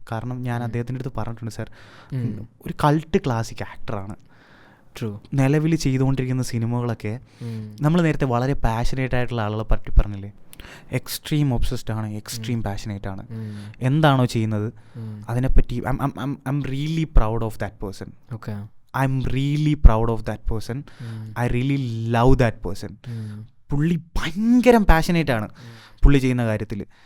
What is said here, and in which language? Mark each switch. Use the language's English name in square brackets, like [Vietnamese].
[Malayalam] കാരണം ഞാൻ അദ്ദേഹത്തിൻ്റെ അടുത്ത് പറഞ്ഞിട്ടുണ്ട്, സാർ ഒരു കൾട്ട് ക്ലാസിക് ആക്ടറാണ്. നിലവിൽ ചെയ്തുകൊണ്ടിരിക്കുന്ന സിനിമകളൊക്കെ നമ്മൾ നേരത്തെ വളരെ പാഷനേറ്റ് ആയിട്ടുള്ള ആളുകളെ പറ്റി പറഞ്ഞില്ലേ, എക്സ്ട്രീം ഒബ്സസ്ഡ് ആണ്, എക്സ്ട്രീം പാഷനേറ്റ് ആണ്. എന്താണോ ചെയ്യുന്നത് അതിനെപ്പറ്റി [English] I am really proud of that person. I'm really proud of that person. I really love that person. [Malayalam] പുള്ളി ഭയങ്കര പാഷനേറ്റ് ആണ് പുള്ളി ചെയ്യുന്ന കാര്യത്തിൽ.